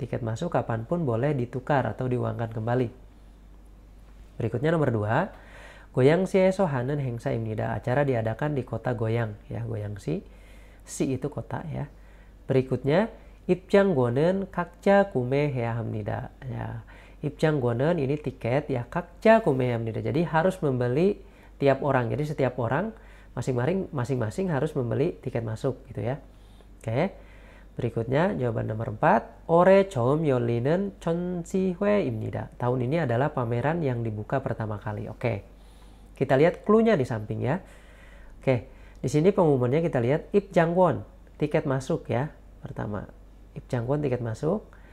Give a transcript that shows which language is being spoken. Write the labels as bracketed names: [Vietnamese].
[Indonesian] Tiket masuk kapanpun boleh ditukar atau diuangkan kembali. Berikutnya nomor 2. [Korean] 고양시에서 하는 행사입니다. [Indonesian] Acara diadakan di kota Goyang ya, 고양시. 시 itu kota ya. [Korean] Berikutnya 입장권은 각자 구매해야 합니다. Ya, 입장권은 [Indonesian] ini tiket ya, [Korean] 각자 구매해야 합니다. [Indonesian] Jadi harus membeli tiap orang. Jadi setiap orang masing-masing harus membeli tiket masuk gitu ya. Oke. Berikutnya jawaban nomor 4. [Korean] 올해 처음 열리는 전시회입니다. [Indonesian] Tahun ini adalah pameran yang dibuka pertama kali. Oke. Kita lihat clue-nya di samping ya. Oke. Di sini pengumumannya kita lihat 입장권, tiket masuk ya. Pertama, 입장권 tiket masuk.